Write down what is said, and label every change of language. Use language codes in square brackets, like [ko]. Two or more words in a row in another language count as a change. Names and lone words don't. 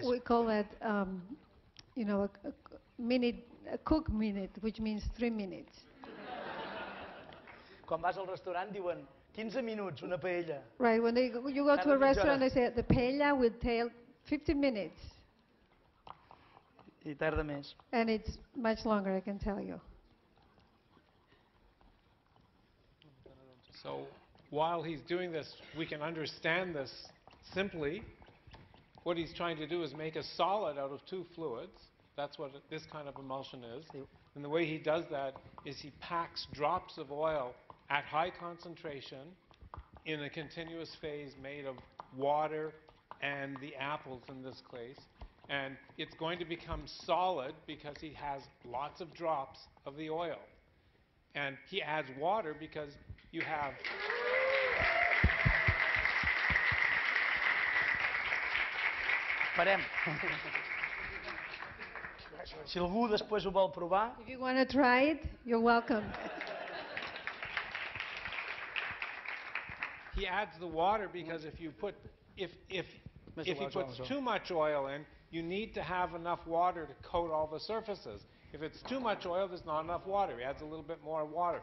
[en] We call that, a cook minute, which means 3 minutes. [ca] Quan vas al restaurant diuen 15 minuts, una paella. [en] Right, when you go to a restaurant, they say the paella will take 15 minutes. [ca] I tarda més. [en] And it's much longer, I can tell you. So while he's doing this, we can understand this simply. What he's trying to do is make a solid out of 2 fluids. That's what this kind of emulsion is. And the way he does that is he packs drops of oil at high concentration in a continuous phase made of water and the apples in this case. And it's going to become solid because he has lots of drops of the oil. And he adds water because you have... [ca] Parem. Si algú després ho vol provar... [en] If you want to try it, you're welcome. He adds the water because if you put too much oil in, you need to have enough water to coat all the surfaces. If it's too much oil, there's not enough water. He adds a little bit more water.